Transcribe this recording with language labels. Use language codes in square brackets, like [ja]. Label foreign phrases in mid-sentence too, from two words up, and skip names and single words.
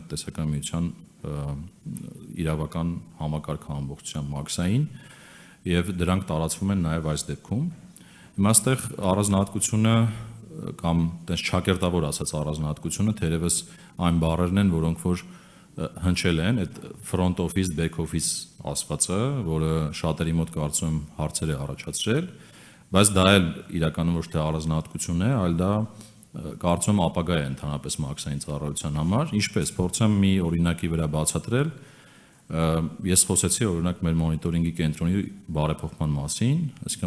[hy] տնտեսական միության իրավական համակարգը ամբողջությամբ մաքսային եւ դրանք տարածվում են նաեւ այս դեպքում։ Հիմա այստեղ առանձնահատկությունը կամ տես ճակերտավոր ասած առանձնահատկությունը թերևս այն բառերն են, որոնք որ հնչել են այդ [en] front office, back office [hy] ասվածը, որը շատերի մոտ կարծում եմ հարցեր է առաջացրել, բայց դա էլ իրականում ոչ թե առանձնահատկություն է, այլ դա կարծում ապագա է ընդհանրապես մաքսային ծառայության համար։ Ինչպես փորձեմ մի օրինակի վրա բացատրել, ես խոսեցի օրինակ մեր մոնիտորինգի կենտրոնի բարեփոխման մասին, այսինքն